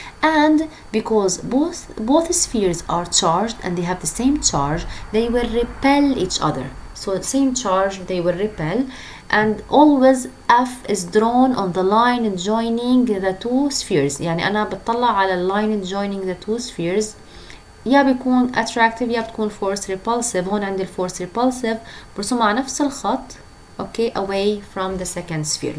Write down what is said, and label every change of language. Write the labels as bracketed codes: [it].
[en] And because both spheres are charged and they have the same charge, they will repel each other. So same charge, they will repel. And always F is drawn on the line joining the two spheres. [ar] يعني أنا بطلع على [en] line joining the two spheres. [ar] يا بيكون attractive يا بتكون force repulsive. هون عندي force repulsive برسمها على نفس الخط. [en] Okay, away from the second sphere.